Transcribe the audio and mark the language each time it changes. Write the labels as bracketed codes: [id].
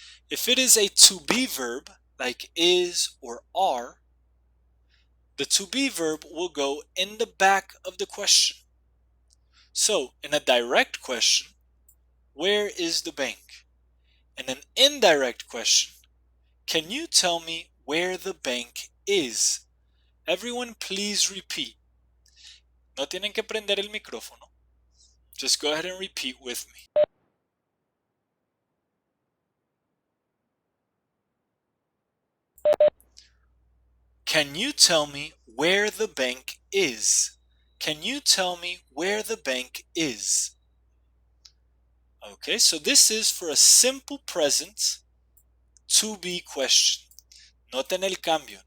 [en] If it is a to be verb, like is or are, the to be verb will go in the back of the question. So, in a direct question, where is the bank? In an indirect question, can you tell me where the bank is? Everyone please repeat. [es] No tienen que prender el micrófono. [en] Just go ahead and repeat with me. Can you tell me where the bank is? Can you tell me where the bank is? Okay, so this is for a simple present to be question. [es] Noten el cambio.